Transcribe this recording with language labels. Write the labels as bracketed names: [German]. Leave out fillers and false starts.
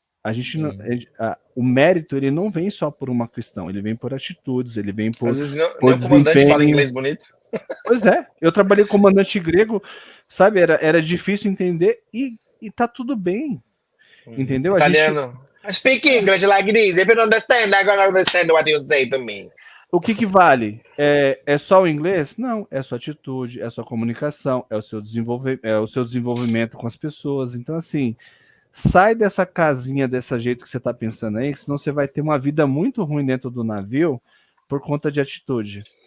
[Portuguese] A gente não, o mérito ele não vem só por uma questão, ele vem por atitudes, ele vem Às vezes nem por o comandante fala desempenho. inglês bonito. Pois é, eu trabalhei com comandante grego, sabe, era difícil entender e tá tudo bem, entendeu? A gente, Italiano. [English] I speak English like this. If you don't understand, I'm gonna understand what you say to me. [Portuguese] o que vale? É só o inglês? Não, é sua atitude, é sua comunicação, é o seu desenvolvimento com as pessoas. Então, assim, sai dessa casinha desse jeito que você está pensando aí, senão você vai ter uma vida muito ruim dentro do navio por conta de atitude.